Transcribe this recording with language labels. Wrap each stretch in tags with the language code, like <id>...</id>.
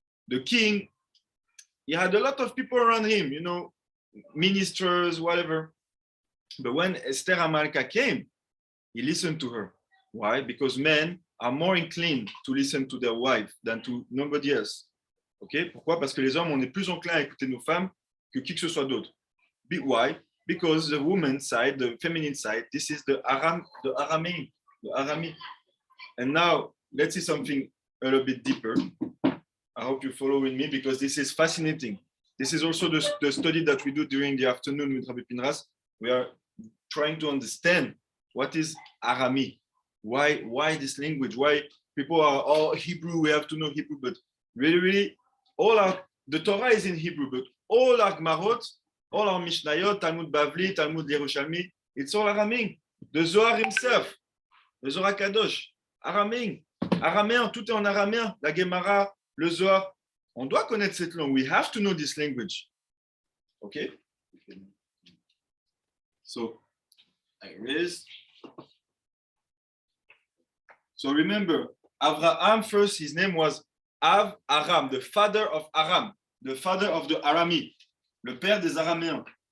<en>The king, he had a lot of people around him, you know, ministers, whatever. But when Esther Amalka came, he listened to her. Why? Because men are more inclined to listen to their wife than to nobody else. Okay?</en> <fr>Pourquoi? Parce que les hommes, on est plus enclin à écouter nos femmes que qui que ce soit d'autre.</fr> <en>Why? Because the woman's side, the feminine side, this is the Aramaic. And now let's see something a little bit deeper. I hope you're following me because this is fascinating. This is also the study that we do during the afternoon with Rabbi Pinras. We are trying to understand what is Arami. Why this language? Why people are all Hebrew? We have to know Hebrew, but really, the Torah is in Hebrew, but all our Gmarot, All our Mishnayot, Talmud Bavli, Talmud Yerushalmi, it's all Aramaic. The Zohar himself, le Zohar Kadosh, Aramaic.</en> <fr>Araméen, tout est en araméen. La Gemara, le Zohar. On doit connaître cette langue.</fr> <en>We have to know this language. Okay? So, I erase. So remember, Abraham first, his name was Aram, the father of Aram, the father of the Arami,</en> <fr>le père des Araméens.</fr>